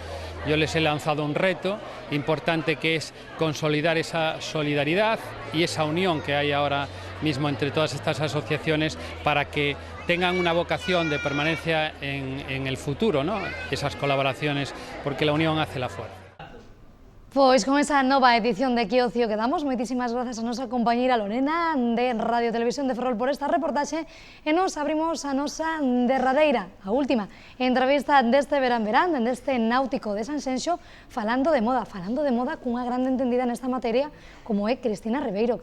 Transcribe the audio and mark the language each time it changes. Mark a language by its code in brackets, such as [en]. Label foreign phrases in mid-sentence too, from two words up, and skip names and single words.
[es] Yo les he lanzado un reto importante, que es consolidar esa solidaridad y esa unión que hay ahora mismo entre todas estas asociaciones, para que tengan una vocación de permanencia en el futuro, ¿no? Esas colaboraciones, porque la unión hace la fuerza. [gl] Pois con esa nova edición de Que Ocio quedamos. Moitísimas grazas a nosa compañeira Lorena de Radio Televisión de Ferrol por esta reportaxe e nos abrimos a nosa derradeira, a última entrevista deste verán deste náutico de Sanxenxo falando de moda cunha grande entendida nesta materia como é Cristina Ribeiro.